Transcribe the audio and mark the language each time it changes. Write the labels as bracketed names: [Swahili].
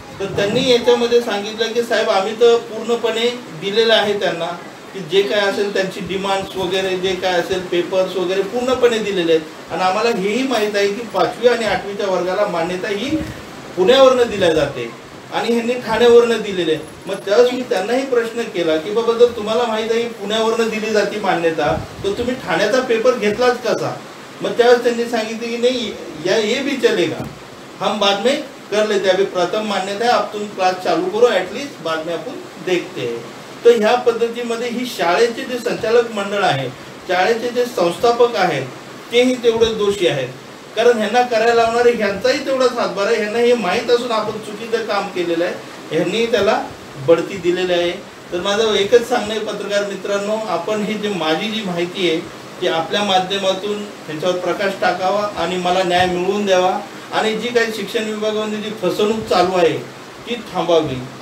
[Marathi] तर त्यांनी याच्यामध्ये सांगितलं की साहेब आम्ही तर पूर्णपणे दिलेलं आहे त्यांना की जे काय असेल त्यांची डिमांड्स वगैरे जे काय असेल पेपर्स वगैरे पूर्णपणे दिलेले आहेत आणि आम्हाला हेही माहीत आहे की 5वी आणि 8वीच्या वर्गाला मान्यता ही पुण्यावरनं दिल्या जाते आणि ह्यांनी ठाण्यावरनं दिलेले आहे। मग त्यावेळेस मी त्यांनाही प्रश्न केला की बाबा जर तुम्हाला माहीत आहे पुण्यावरनं दिली जाते मान्यता तर तुम्ही ठाण्याचा पेपर घेतलाच कसा? मग त्यावेळेस त्यांनी सांगितले की नाही [Hindi] ये भी चलेगा, हम बाद में कर लेते, अभी प्रथम मान्यता है, अब तुम क्लास चालू करो, एटलीस्ट बाद में आपण देखते हैं। [Marathi] तर ह्या पद्धतीमध्ये ही शाळेचे जे संचालक मंडळ आहे, शाळेचे जे संस्थापक आहेत तेही तेवढे दोषी आहेत, कारण ह्यांना करायला लावणारे ह्यांचाही तेवढाच हातभार आहे। ह्यांना हे माहीत असून आपण चुकीचं काम केलेलं आहे, ह्यांनी त्याला बढती दिलेली आहे। तर माझं एकच सांगणं आहे पत्रकार मित्रांनो, आपण ही जी माझी जी माहिती आहे ती आपल्या माध्यमातून ह्याच्यावर प्रकाश टाकावा आणि मला न्याय मिळवून द्यावा आणि जी काही शिक्षण विभागामध्ये जी फसवणूक चालू आहे ती थांबावी।